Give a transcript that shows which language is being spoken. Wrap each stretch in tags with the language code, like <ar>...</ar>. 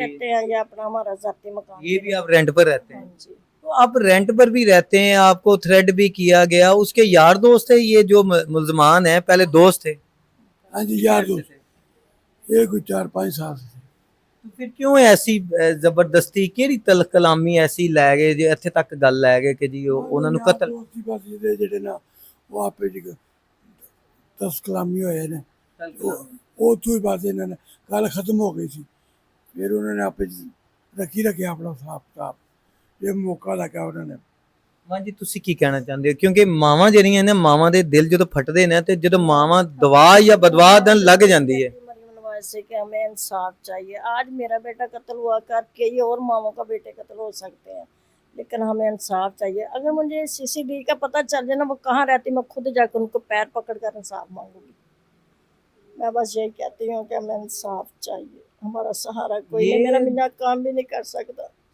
<hi>रहते हैं, ये अपना हमारा जाती मकान ये है। भी आप रेंट पर रहते हैं? हाँ जी। तो आप रेंट पर भी रहते हैं, आपको थ्रेड भी किया गया, उसके यार दोस्त थे ये जो मुल्जमान हैं, पहले दोस्त थे? हाँ जी यार दोस्त, ये कोई 4-5 साल से। तो फिर क्यों ऐसी</hi> <pa>ਜ਼ਬਰਦਸਤੀ ਕਿਹੜੀ ਕਲਾਮੀ ਐਸੀ ਲੈ ਗਏ ਜੇ ਇੱਥੇ ਤੱਕ ਗੱਲ ਲੈ ਗਏ ਕਿ ਜੀ ਉਹਨਾਂ ਨੂੰ ਕਤਲ? ਦੋਸਤੀ ਬਾਜੀ ਦੇ ਜਿਹੜੇ ਨਾ ਉਹ ਆਪੇ ਜੀ 10 ਕਲਾਮੀ ਹੋਏ ਨੇ, ਉਹ ਤੋਂ ਹੀ ਬਾਅਦ ਇਹਨਾਂ ਨੇ ਗੱਲ ਖਤਮ ਹੋ ਗਈ ਸੀ। ਫਿਰ ਉਹਨਾਂ ਨੇ ਆਪੇ ਰੱਖਿਆ ਆਪਣਾ ਹਿਸਾਬ ਕਿਤਾਬ, ਇਹ ਮੌਕਾ ਲੱਗਾ ਉਹਨਾਂ ਨੇ। ਮਾਂ ਜੀ ਤੁਸੀਂ ਕੀ ਕਹਿਣਾ ਚਾਹੁੰਦੇ ਹੋ? ਕਿਉਂਕਿ ਮਾਵਾਂ ਜਿਹੜੀਆਂ ਨੇ, ਮਾਵਾਂ ਦੇ ਦਿਲ ਜਦੋਂ ਫਟਦੇ ਨੇ ਤੇ ਜਦੋਂ ਮਾਵਾਂ ਦਵਾ ਜਾਂ ਬਦਵਾ ਦੇਣ ਲੱਗ ਜਾਂਦੀ ਹੈ।</pa> <hi>मरियम नवाज से कि हमें इंसाफ चाहिए। आज मेरा बेटा कत्ल हुआ, कर कई और मामों का बेटे कत्ल हो सकते हैं, लेकिन हमें इंसाफ चाहिए। अगर मुझे सीसीडी का पता चल जाए ना वो कहाँ रहती, मैं खुद जाकर उनको पैर पकड़ कर इंसाफ मांगूंगी। मैं बस यही कहती हूँ कि हमें इंसाफ चाहिए, हमारा सहारा कोई नहीं, मेरा मियाँ काम भी नहीं कर सकता।</hi>